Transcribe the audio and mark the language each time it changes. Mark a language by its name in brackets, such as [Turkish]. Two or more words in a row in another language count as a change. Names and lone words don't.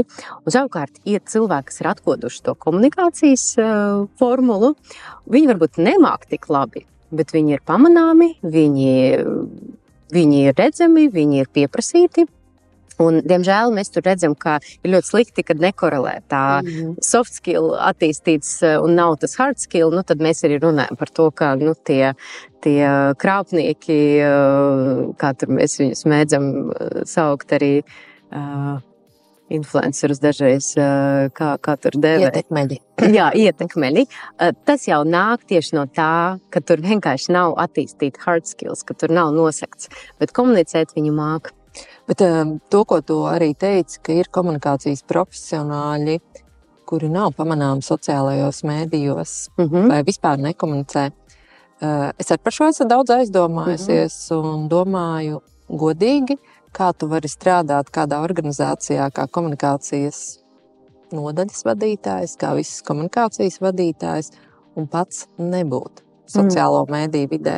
[Latvian] Un savukārt, ja cilvēki, kas ir atkoduši to komunikācijas formulu, viņi varbūt nemāk tik labi, bet viņi ir pamanāmi, viņi ir redzami, viņi ir pieprasīti. Un, diemžēl, mēs tur redzam, ka ir ļoti slikti, kad nekorelē tā [English] soft skill [Latvian] attīstīts un nav tas [English] hard skill, [Latvian] tad mēs arī runājam par to, ka tie krāpnieki, kā tur mēs viņus mēdzam saukt arī influencerus dažreiz, kā tur dēvē. Ietekmeļi. Jā, ietekmeļi. Tas jau nāk tieši no tā, ka tur vienkārši nav attīstīti [English] hard skills, [Latvian] ka tur nav nosegts, bet komunicēt viņu māk. Bet to, ko tu arī teici, ka ir komunikācijas profesionāļi, kuri nav pamanāmi sociālajos mēdījos vai vispār nekomunicē. Es ar par šo esmu daudz aizdomājusies un domāju godīgi, kā tu vari strādāt kādā organizācijā kā komunikācijas nodaļas vadītājs, kā visas komunikācijas vadītājs un pats nebūt sociālo mēdīju vidē.